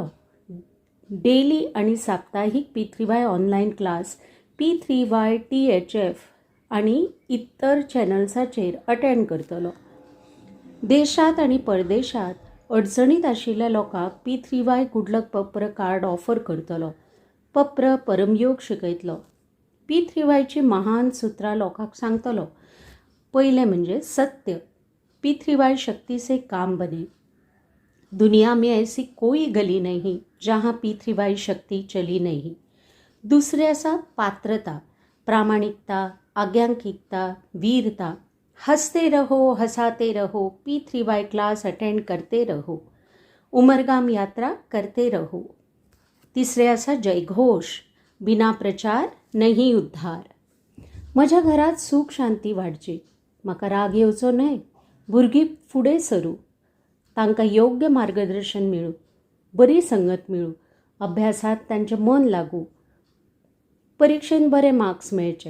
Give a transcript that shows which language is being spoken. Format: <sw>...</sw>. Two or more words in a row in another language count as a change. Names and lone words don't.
<kok>डेली आणि साप्ताहिक P3Y</kok> <en>online class</en> <kok>P3Y THF आणि इतर चॅनल्साचेर अटेंड करतलो. देशात आणि परदेशात अडचणीत आशिल्ल्या लोकांक P3Y गुडलक पप्र कार्ड ऑफर करतलो. पप्र परमयोग शिकयतलो. P3Yची महान सुत्रां लोकांक सांगतलो. पयलें म्हणजे सत्य.</kok> <hi>P3Y शक्ति से काम बने. दुनिया में ऐसी कोई गली नहीं जहाँ P3Y शक्ति चली नहीं.</hi> <kok>दुसरे आसा पात्रता, प्रामाणिकता, आज्ञांकिकता, वीरता.</kok> <hi>हंसते रहो, हंसाते रहो, P3Y</hi> <en>class attend</en> <hi>करते रहो. उमरगाम यात्रा करते रहो.</hi> <kok>तिसरे आसा जयघोष,</kok> <hi>बिना प्रचार नहीं उद्धार.</hi> <kok>म्हज्या घरात सुख शांती वाडची. म्हाका राग येवचो न्हय. भुरगीं फुडें सरू. तांकां योग्य मार्गदर्शन मेळूं. बरी संगत मेळूं. अभ्यासात तांचें मन लागूं. परिक्षेन बरे मार्क्स मेळचे.</kok>